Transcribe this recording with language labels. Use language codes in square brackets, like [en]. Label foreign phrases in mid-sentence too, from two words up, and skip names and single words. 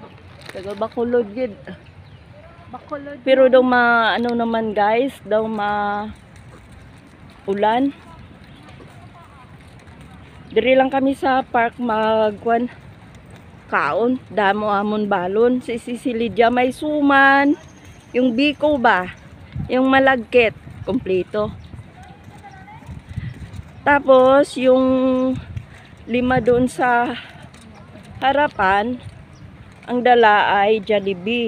[hil] Taga Bacolod gid. Bacolod. Pero daw ano naman guys, daw ulan. Diri lang kami sa park magkuan kaon, damo amon balon. [tl] Si Lydia may suman, yung biko ba, yung malagkit, kompleto. Tapos yung 5 doon sa harapan, ang dala ay Jollibee.